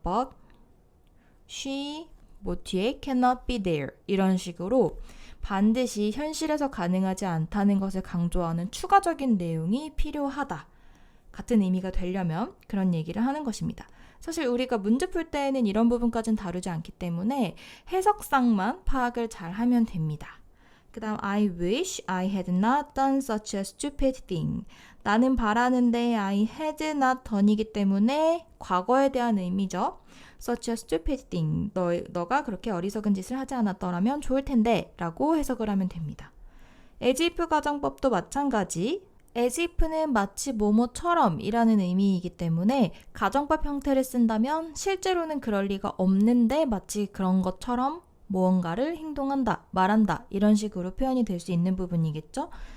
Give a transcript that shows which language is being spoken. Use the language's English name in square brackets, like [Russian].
[English] But she [Korean] 뒤에 [English] cannot be there [Korean] 이런 식으로 반드시 현실에서 가능하지 않다는 것을 강조하는 추가적인 내용이 필요하다. 같은 의미가 되려면 그런 얘기를 하는 것입니다. 사실 우리가 문제 풀 때에는 이런 부분까지는 다루지 않기 때문에 해석상만 파악을 잘 하면 됩니다. 그 다음 [English] I wish I had not done such a stupid thing. [Korean] 나는 바라는데 [English] I had not done [Korean] 이기 때문에 과거에 대한 의미죠. [English] Such a stupid thing. [Korean] 너가 그렇게 어리석은 짓을 하지 않았더라면 좋을 텐데 라고 해석을 하면 됩니다. as if 가정법도 마찬가지. as if는 마치 뭐뭐처럼 이라는 의미이기 때문에 가정법 형태를 쓴다면 실제로는 그럴 리가 없는데 마치 그런 것처럼 무언가를 행동한다, 말한다 이런 식으로 표현이 될 수 있는 부분이겠죠.